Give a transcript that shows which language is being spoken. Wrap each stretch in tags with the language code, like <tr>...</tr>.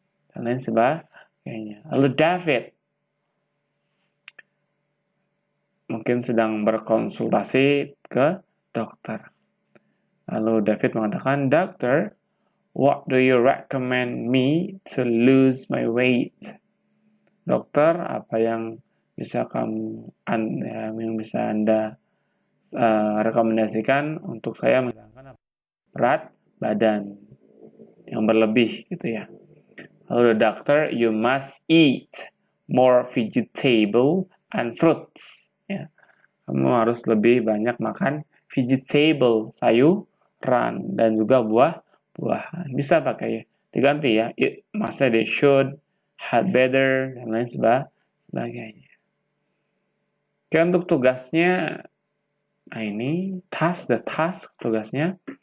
<id>Dan lain sebagainya. Lalu David mungkin sedang berkonsultasi ke dokter. Lalu David mengatakan,</id> <en>Doctor, what do you recommend me to lose my weight?</en> <id>Dokter, apa yang bisa Anda rekomendasikan untuk saya menghilangkan berat badan yang berlebih gitu ya.</id> <en>Lalu doctor, you must eat more vegetable and fruits.</en> <id>Ya. Kamu harus lebih banyak makan vegetable, sayuran, dan juga buah-buahan. Bisa pakai diganti ya. Maksudnya</id> <en>they should, had better,</en> <id>dan lain sebagainya. Oke, untuk tugasnya, nah ini task tugasnya.</id>